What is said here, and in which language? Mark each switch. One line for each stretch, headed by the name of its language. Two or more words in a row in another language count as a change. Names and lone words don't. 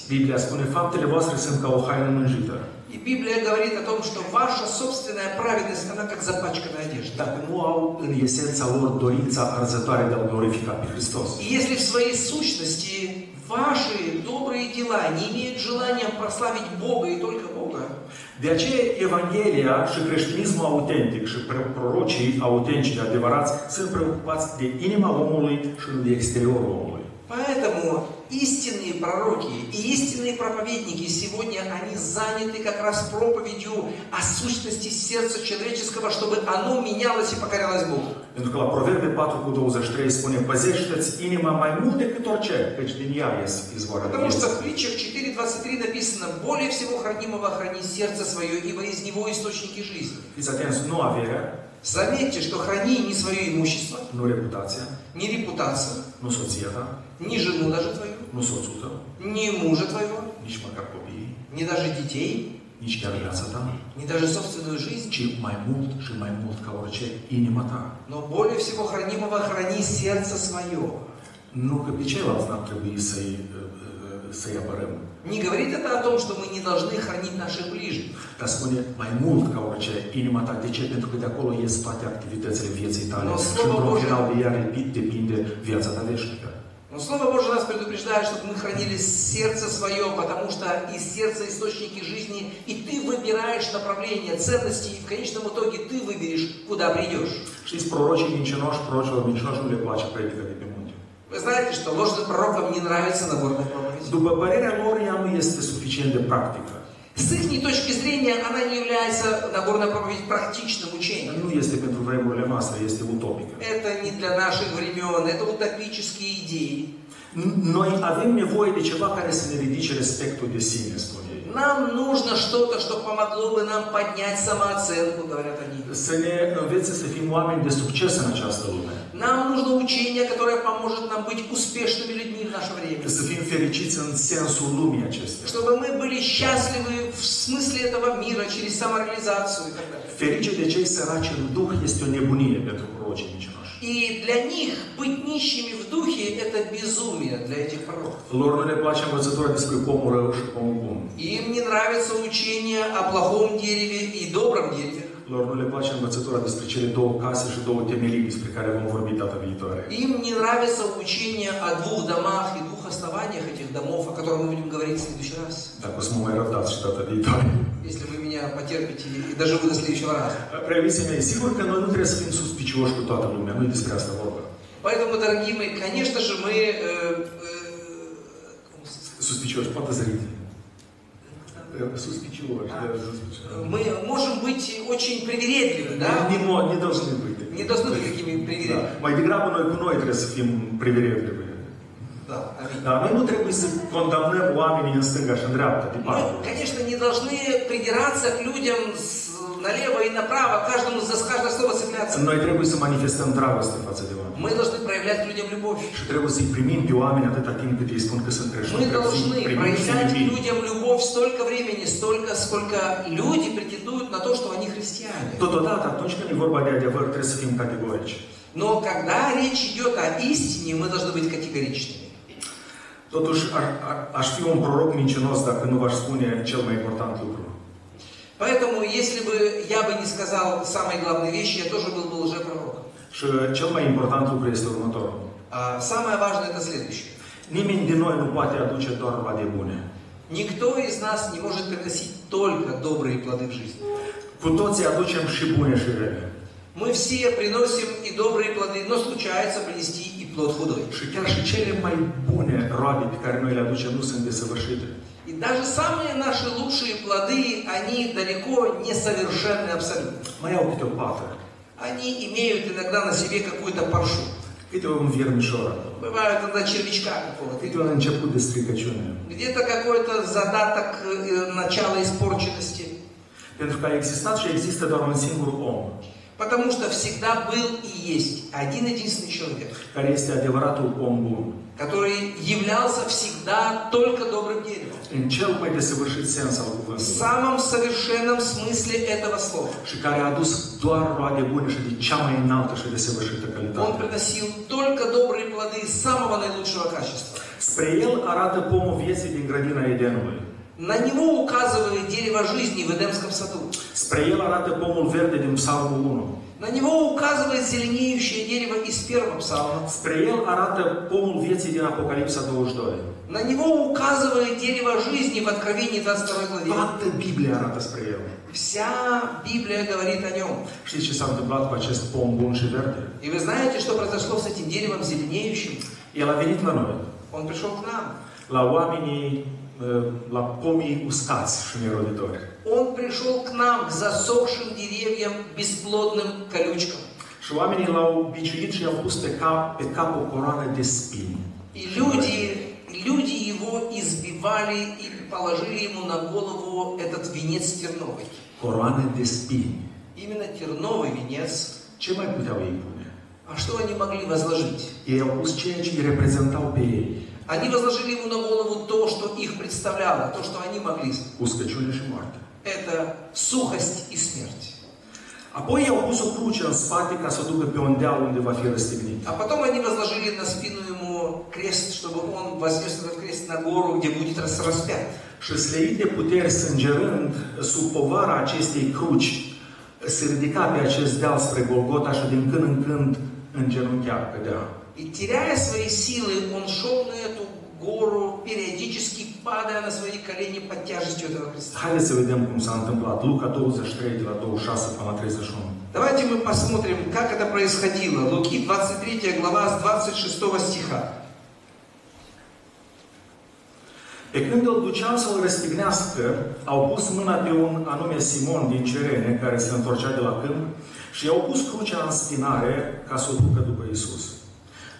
Romanian: Biblia spune, faptele voastre sunt ca o haină mânjită.
Russian: И Библия говорит о том, что ваша собственная праведность, она как запачканная одежда.
Romanian: Dacă nu au în esența lor dorința arzătoare de a glorifica pe Hristos.
Russian: И если в своей сущности ваши добрые дела не имеют желания прославить Бога и только Бога,
Romanian: De aceea, Evanghelia și creștinismul autentic și prorocii autentici adevărați sunt preocupați de inima omului și nu de exteriorul omului.
Russian: Поэтому истинные пророки и истинные проповедники сегодня, они заняты как раз проповедью о сущности сердца человеческого, чтобы оно менялось и покорялось Богу.
Romanian: Pentru că la Proverbe 4:23 spune, păzește-ți inima mai mult decât orice, căci din ea ies izvoarea
Russian: Потому что
Romanian: vieții.
Russian: в притчах 4.23 написано, более всего хранимого храни сердце свое, ибо из него источники жизни.
Romanian: Fiți atenți, nu averea,
Russian: Заметьте, что храни не свое имущество,
Romanian: nu reputația,
Russian: не репутацию,
Romanian: nu soția ta,
Russian: не жену даже твою,
Romanian: nu soțul tău,
Russian: не мужа твоего,
Romanian: nici măcar copiii,
Russian: не даже детей,
Romanian: nici chiar viața ta,
Russian: не даже собственную жизнь,
Romanian: ci mai mult și mai mult ca orice, inima ta.
Russian: но более всего хранимого храни сердце свое.
Romanian: Nu că pe ceilalți n-ar trebui să-i apărăm.
Russian: Не говорит это о том, что мы не должны хранить наших ближних.
Romanian: Dar spune mai mult ca orice, inima ta. De ce? Pentru că de acolo ies toate activitățile vieții tale. Și într-un final de ea depinde viața ta veșnică.
Russian: Но Слово Божие нас предупреждает, чтобы мы хранили сердце свое, потому что из сердца источники жизни, и ты выбираешь направление ценностей, и в конечном итоге ты выберешь, куда придешь.
Romanian: Știți, prorocii mincinoși, prorocilor mincinoși nu le place predica de pe munte.
Russian: Вы знаете, что ложным пророкам не нравится нагорная проповедь.
Romanian: După părerea lor, ea nu este suficient de practică.
Russian: С их точки зрения она не является Нагорная проповедь практичным учением.
Romanian: Nu este pentru vremurile noastre, este utopică.
Russian: Это не для наших времен, это утопические идеи.
Romanian: Noi avem nevoie de ceva care să ne ridice respectul de sine, spune ei.
Russian: Нам нужно что-то, что помогло бы нам поднять самооценку, говорят они.
Romanian: Să ne învețe să fim oameni de succes în această lume.
Russian: Нам нужно учение, которое поможет нам быть успешными людьми в наше время.
Romanian: Să fim fericiți în sensul lumii acestea.
Russian: Чтобы мы были счастливы в смысле этого мира, через самореализацию и так далее.
Romanian: Ferice de cei săraci în duh este o nebunie pentru prorocii mincinoși.
Russian: И для них быть нищими в духе – это безумие для этих пророков.
Romanian: Lor nu le place învățătura despre pomul rău și pomul bun.
Russian: Им не нравится учение о плохом дереве и добром дереве.
Romanian: Lor nu le place învățătura despre cele două case și două temelii despre care vom vorbi data viitoare.
Russian: Им не нравится учение о двух домах и двух основаниях этих домов, о которых мы будем говорить в следующий раз.
Romanian: Dacă o să mă mai răbdați și data viitoare.
Russian: Если вы меня потерпите и доживу до следующего раза.
Romanian: Preoții mei, sigur că noi nu trebuie să fim suspicioși cu toată lumea, nu-i despre asta vorba.
Russian: Поэтому, дорогие мои, конечно же, мы...
Romanian: Suspicioși, poate zărite. Suspicioși.
Russian: Мы можем быть очень привередливы, да? Не должны быть. Не должны быть такими привередливыми.
Romanian: Da. Mai degrabă noi cu noi trebuie să fim privilegii.
Russian: Да, аминь.
Romanian: Dar noi nu trebuie să condamnăm oamenii în stânga și în dreapta.
Russian: Мы, конечно, не должны придираться к людям налево и направо, каждому за каждое слово цепляться.
Romanian: Noi trebuie să manifestăm dragoste față de oameni.
Russian: Мы должны проявлять к людям любовь.
Romanian: Și trebuie să-i primim pe oameni atâta timp cât ei spun că sunt creștini.
Russian: Мы должны проявлять к людям любовь столько времени, сколько люди претендуют на то, что они христиане.
Romanian: Totodată, atunci când e vorba de adevăr, trebuie să fim categorici.
Russian: Но когда речь идет о истине, мы должны быть категоричными.
Romanian: Totuși, aș fi un proroc mincinos dacă nu v-aș spune cel mai important lucru.
Russian: Поэтому, если бы я бы не сказал самые главные вещи, я тоже был бы лжепророком.
Romanian: Și cel mai important lucru este următorul.
Russian: Самое важное это следующее.
Romanian: Nimeni din noi nu poate aduce doar roade bune.
Russian: Никто из нас не может приносить только добрые плоды в жизни.
Romanian: Cu toții aducem și bune și rele.
Russian: Мы все приносим и добрые плоды, но случается принести и плод худой.
Romanian: Și chiar și cele mai bune roade pe care noi le aducem nu sunt desăvârșite.
Russian: И даже самые наши лучшие плоды, они далеко не совершенны абсолютно.
Romanian: Mai au câte o pată.
Russian: Они имеют иногда на себе какую-то паршу.
Romanian: Câte un viermișor.
Russian: Бывает иногда червячка какого-то.
Romanian: Câte un început de stricăciune.
Russian: Где-то какой-то задаток начала испорченности.
Romanian: Pentru că a existat și există doar un singur om.
Russian: Потому что всегда был и есть один единственный человек,
Romanian: Care este adevăratul om bun.
Russian: который являлся всегда только добрым деревом.
Romanian: În cel mai desăvârșit sens al
Russian: В
Romanian: cuvântului.
Russian: самом совершенном смысле этого слова.
Romanian: Și care a adus doar roade bune și de cea mai înaltă și desăvârșită
Russian: Он
Romanian: calitate.
Russian: приносил только добрые плоды самого наилучшего качества.
Romanian: Spre el arată pomul vieții din grădina Edenului.
Russian: На него указывает дерево жизни в Эдемском саду.
Romanian: Spre el arată pomul verde din Psalmul 1.
Russian: На него указывает зеленеющее дерево из первого псалма.
Romanian: Spre el arată pomul vieții din Apocalipsa 22.
Russian: На него указывает дерево жизни в Откровении 22 главе.
Romanian: Toată Biblia arată spre el.
Russian: Вся Библия говорит о нем.
Romanian: Știți ce s-a întâmplat cu acest pom bun și verde?
Russian: И вы знаете, что произошло с этим деревом зеленеющим?
Romanian: El a venit la noi,
Russian: Он пришел к нам.
Romanian: la oamenii, la pomii uscați și neroditori.
Russian: Он пришел к нам, к засохшим деревьям, бесплодным колючкам.
Romanian: Și oamenii l-au biciuit și i-au pus pe cap o coroană de spini.
Russian: И люди его избивали и положили ему на голову этот венец терновый.
Romanian: Coroană de spini.
Russian: Именно терновый венец.
Romanian: Ce mai puteau ei pune?
Russian: А что они могли возложить?
Romanian: Ei au pus ceea ce îi reprezentau pe ei.
Russian: Они возложили ему на голову то, что их представляло, то, что они могли.
Romanian: Uscăciune și moarte.
Russian: Это сухость и смерть.
Romanian: Apoi i-au pus o cruce în spate ca să o ducă pe un deal unde va fi răstignit.
Russian: А потом они возложили на спину ему крест, чтобы он вознес этот крест на гору, где будет распят.
Romanian: Și slăit de puteri sângerând, sub povara acestei cruci, se ridica pe acest deal spre Golgota și din când în când îngenunchea pe deal.
Russian: И теряя свои силы, он шел на эту гору, периодически падая на свои колени под тяжестью этого креста.
Romanian: Haideți să vedem cum s-a întâmplat. Luca 23, de la 26 până la 31.
Russian: Давайте мы посмотрим, как это происходило. Луки 23 глава с 26 стиха.
Romanian: Pe când îl duceau să-l răstignească, au pus mâna pe un anume Simon din Cirene, care se întorcea de la câmp, și i-au pus crucea în spinare ca să o ducă după Iisus.